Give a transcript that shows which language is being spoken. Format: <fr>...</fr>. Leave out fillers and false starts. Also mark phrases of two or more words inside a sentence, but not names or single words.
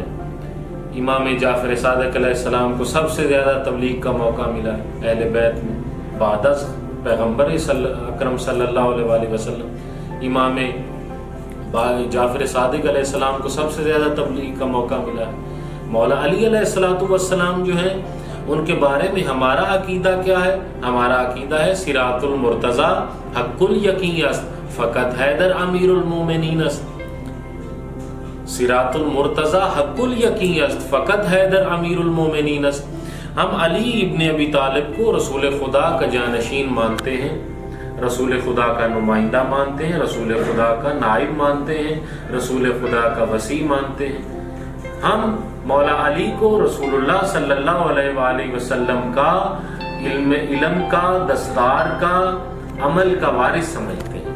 <ur>امام جعفر صادق</ur> <ar>علیہ السلام</ar> <ur>کو سب سے زیادہ تبلیغ کا موقع ملا ہے اہل بیت میں، بعد از پیغمبر اکرم</ur> <ar>صلی اللہ علیہ وآلہ وسلم۔</ar> <ur>امام جعفر صادق</ur> <ar>علیہ السلام</ar> <ur>کو سب سے زیادہ تبلیغ کا موقع ملا ہے۔ مولا علی</ur> <ar>علیہ السلام</ar> <ur>جو ہیں، ان کے بارے میں ہمارا عقیدہ کیا ہے؟ ہمارا عقیدہ ہے</ur> <fa>صراط المرتضی حق الیقین است فقط حیدر امیر المومنین است۔ صراط المرتضی حق الیقین است فقط حیدر امیر المومنین است۔</fa> <ur>ہم علی ابن ابی طالب کو رسول خدا کا جانشین مانتے ہیں، رسول خدا کا نمائندہ مانتے ہیں، رسول خدا کا نائب مانتے ہیں، رسول خدا کا وصی مانتے ہیں۔ ہم مولا علی کو رسول اللہ</ur> <ar>صلی اللہ علیہ وآلہ وسلم</ar> <ur>کا علم کا، دستار کا، عمل کا وارث سمجھتے ہیں۔</ur>